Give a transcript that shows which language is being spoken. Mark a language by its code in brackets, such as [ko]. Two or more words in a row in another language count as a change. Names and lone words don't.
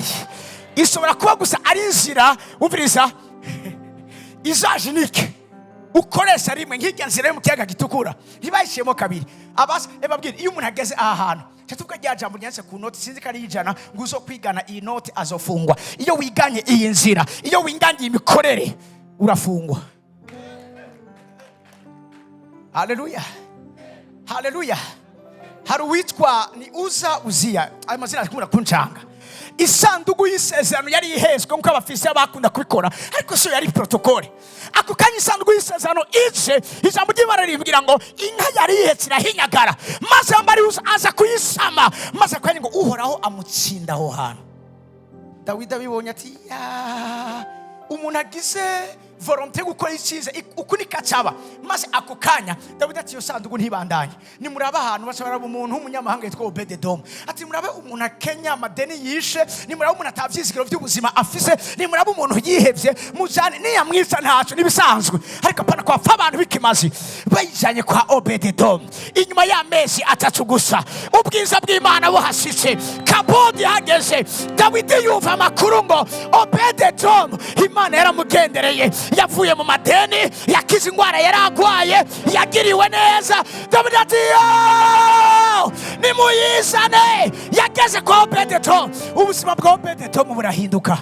[rn] Ishobora kuba gusa ari inzira umviriza izajinike ukoresha rimwe nk'irya nzira yo mu kiyaga gitukura ntibayishiyemo kabiri. Babwira iyo umuntu ageze aha hantu cyatuvuga rya jambo ryanditse ku noti sinzi ko ari ijana ngo uzo kwigana iyi noti azofungwa. Iyo wiganye iyi nzira, iyo winganye imikorere urafungwa. Haleluya, haleluya. Hari uwitwa ni Uzia, ayo mazina akumura kuncanga. Isanduku y'isezerano yari ihezwe nkuko abafisi bakunda kubikora, ariko so yari protokole. Ako kanya isanduku y'isezerano ije, ijambo ry'Imana rivugira ngo inka yari ihetse irahinyagara, maze ambari aza kuyisama, maze akanya ngo uhoraho amutsinda aho hantu. Dawidi abibonye ati ya umuntu agize volonté gukora icyiza uku nikacaba maze ako kanya Dawidi ati yo sanduku ntibandanye nimuraba ahantu bashobora umuntu w'umunyamahanga yitwa Obededom ati murabe umuntu akenya amadeni yishe nimuraba umuntu atavyizigiro by'ubuzima afise nimuraba umuntu yihebye mujane niyamwisa ntaco nibisanzwe ariko pana kwa abantu bikimazi bayijanye kwa Obededom inyuma y'amezi atatu gusa ubwiza bw'Imana buhashitse kabodi hageze Dawidi yumva amakuru ngo Obededom Imana yaramugendereye yavuye mu madeni yakize ingwara yaragwaye yagiriwe neza Dawidi ati nimuyizane yageze kwa Obededom ubuzima bwa Obededom burahinduka.